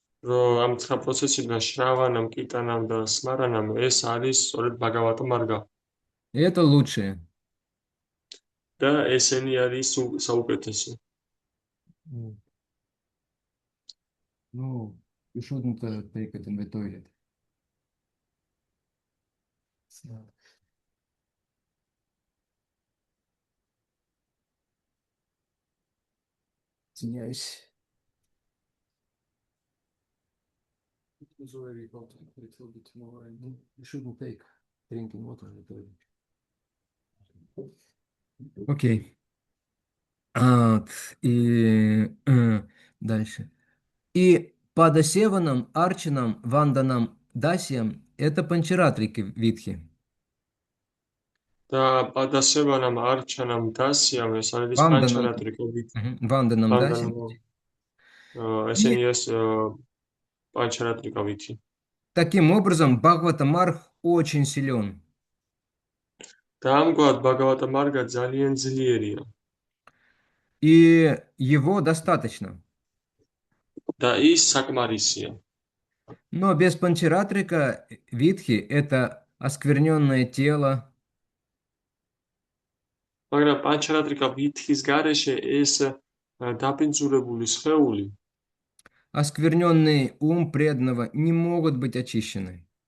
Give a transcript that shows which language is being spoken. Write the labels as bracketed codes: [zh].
[ka] რომ ამ 9 პროცესიდან შრავანამ, კიტანამ და სმარანამ ეს არის სწორედ ბაგავატა მარგა. [ru] И это лучшее. [ka] და ესენი არის საუკეთესო. [en] Ну, you shouldn't take it in the toilet. [ru] Извиняюсь. [en] You shouldn't take drinking water in the toilet. [ru] Окей. И дальше. И Падасеванам, Арчанам, Ванданам, Дасиям – это панчаратрики витхи. [ka] და პადასევანამ, არჩანამ, დასიამ ეს არის [ru] Ванданам, [ka] პანჩარატრიკობით. [ru] Ванданам, Дасиям. [ka] ესენი ეს პანჩარატრიკავითი. [ru] Таким образом, Бхагавата Марг очень силен. [ka] და ამგვარად ბაგავატა მარგა ძალიან ძლიერია. [ru] И его достаточно. [ka] და ის საკმარისია. [ru] Но без панчаратрика витхи – это оскверненное тело, [ka] მაგრამ პანჩარატრიკა ვითის გარეშე ეს დაბინძურებული სხეული, [ru] оскверненный ум преданного не могут быть очищены.